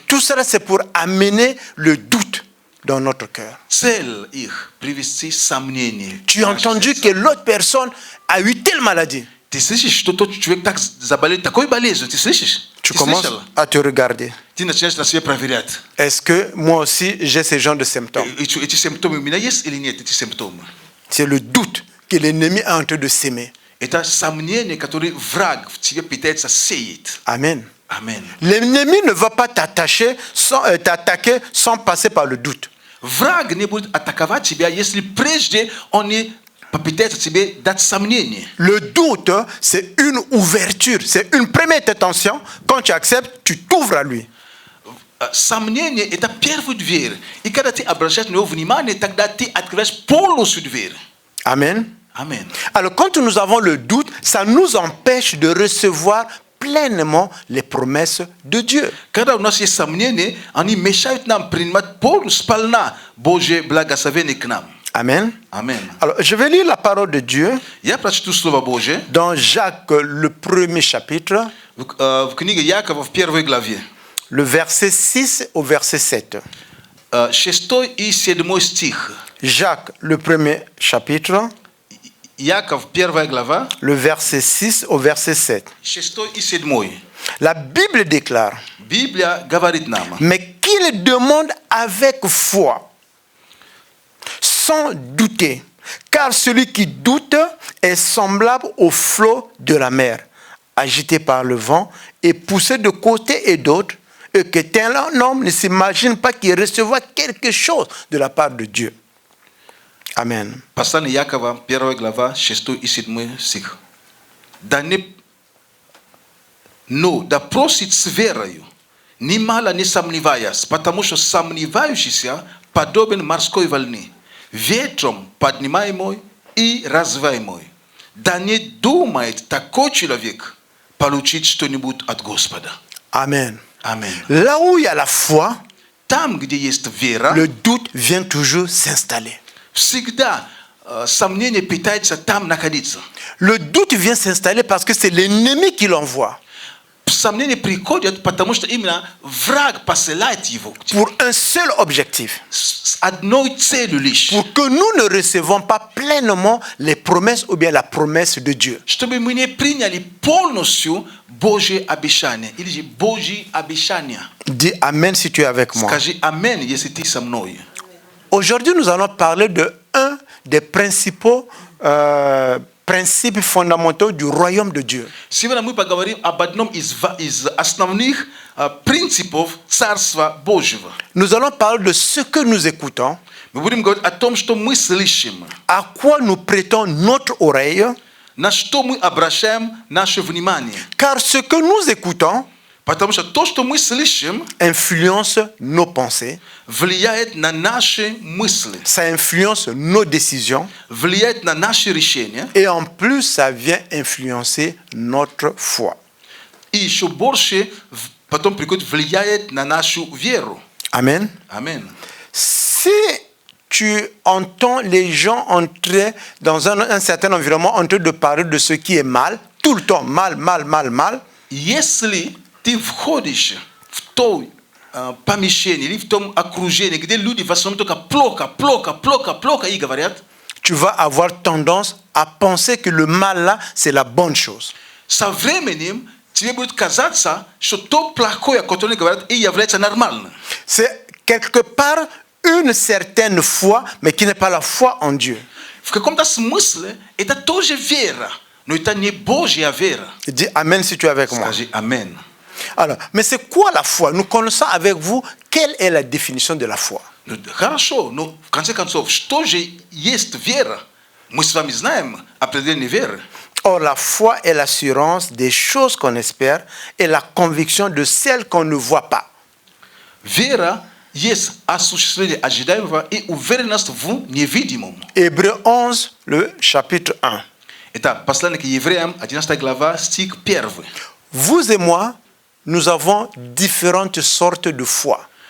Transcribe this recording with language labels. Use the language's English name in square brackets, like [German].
[French] tout cela c'est pour amener le doute dans notre cœur. [Russian] цель их привести сомнение. [French] Tu as entendu que l'autre personne a eu telle maladie. [Russian] Ты слышишь, что тот человек так заболел такой болезнью? Ты слышишь? [French] Tu [Russian] Ты [French] commences [Russian] слышала? [French] à te regarder. [Russian] Ты начинаешь на себе проверять. [French] Est-ce que moi aussi j'ai ce genre de symptômes? [Russian] Эти симптомы у меня есть или нет, эти симптомы? [French] C'est le doute que l'ennemi est en train de s'aimer. [Russian] Это сомнение, которое враг в тебе пытается сеять. [French] Amen. [Russian] Аминь. [French] L'ennemi ne va pas t'attaquer sans passer par le doute. [Russian] Враг не будет атаковать тебя, если прежде он не попытается тебе дать сомнение. [French] Le doute, c'est une ouverture, c'est une première intention. Quand tu acceptes, tu t'ouvres à lui. [Russian] Сомнение – это первая дверь. И когда ты обращаешь на него внимание, тогда ты открываешь полностью дверь. [French] Amen. [Russian] Аминь. [French] Alors quand nous avons le doute, ça nous empêche de recevoir pleinement les promesses de Dieu. [Russian] Когда у нас есть сомнения, они мешают нам принимать полностью сполна Божье благословение к нам. [French] Amen. Amen. Alors, je vais lire la parole de Dieu [Russian] Я прочту Слово Божие [French] dans Jacques, le premier chapitre, [Russian] в книге Якова в 1 главе. [French] le verset 6 au verset 7. [Russian] 6 и 7 стих. [French] Jacques, le premier chapitre, [Russian] Яков, 1 глава, [French] le verset 6 au verset 7. [Russian] 6 и 7. [French] La Bible déclare, [Russian] Библия говорит нам, [French] mais qu'il demande avec foi, sans douter, car celui qui doute est semblable au flot de la mer, agité par le vent et poussé de côté et d'autre, et que tel homme ne s'imagine pas qu'il recevra quelque chose de la part de Dieu. Amen. [Russian] Послание Якова, 1 глава, 6 и 7 стих. Но да просит с верою, немало не сомневаясь, потому что сомневающийся подобен морской волне, ветром поднимаемой и развиваемой. Да не думает такой человек получить что-нибудь от Господа. [French] Amen. [Russian] Аминь. [French] Là où il y a la foi, [Russian] Там, где есть вера, [French] le doute vient toujours s'installer. [Russian] всегда сомнение пытается там находиться. [French] Le doute vient s'installer parce que c'est l'ennemi qui l'envoie [Russian] Сомнения приходят, потому что именно враг посылает его к тебе. [French] pour un seul objectif, [Russian] С одной целью лишь. [French] pour que nous ne recevons pas pleinement les promesses ou bien la promesse de Dieu. [Russian] Чтобы мы не приняли полностью Божье обещание. Или же Божьи обещания. [French] Dis Amen si tu es avec moi. [Russian] Скажи аминь, если ты со мной. [French] Aujourd'hui, nous allons parler de un des principaux principes fondamentaux du royaume de Dieu. [Russian] Сегодня мы поговорим об одном из основных принципов Царства Божьего. [French] Nous allons parler de ce que nous écoutons, [Russian] Мы будем говорить о том, что мы слышим, [French] à quoi nous prêtons notre oreille, [Russian] на что мы обращаем наше внимание. [French] car ce que nous écoutons [Russian] Потому что то, что мы слышим, [French] influence nos pensées, [Russian] влияет на наши мысли, [French] ça influence nos décisions [Russian] влияет на наши решения, [French] et en plus ça vient influencer notre foi. [Russian] и еще больше потом приходит влияет на нашу веру. [French] Amen. [Russian] Аминь. [French] Si tu entends les gens entrer dans un certain environnement en train de parler de ce qui est mal, tout le temps, mal, mal, mal, mal, [Russian] Если ты входишь в то помещение или в том окружении, где люди в основном только плохо и говорят, [French] tu vas avoir tendance à penser que le mal là, c'est la bonne chose. [Russian] со временем тебе будет казаться, что то плохое, которое они говорят, и является нормальным. [French] C'est quelque part une certaine foi, mais qui n'est pas la foi en Dieu. [Russian] В каком-то смысле это тоже вера, но это не Божья вера. [French] Dis Amen si tu es avec moi. [Russian] Скажи аминь. [French] Alors, mais c'est quoi la foi? Nous connaissons avec vous quelle est la définition de la foi. [Russian] Хорошо, но в конце концов, что же есть вера? Мы с вами знаем определение веры. [French] Or, la foi est l'assurance des choses qu'on espère et la conviction de celles qu'on ne voit pas. [Russian] Вера есть осуществление ожидаемого и уверенность в невидимом. [French] Hébreux 11, le chapitre 1. [Russian] Это послание к евреям, 11 глава, стих 1. [French] Vous et moi, nous avons différentes sortes de foi.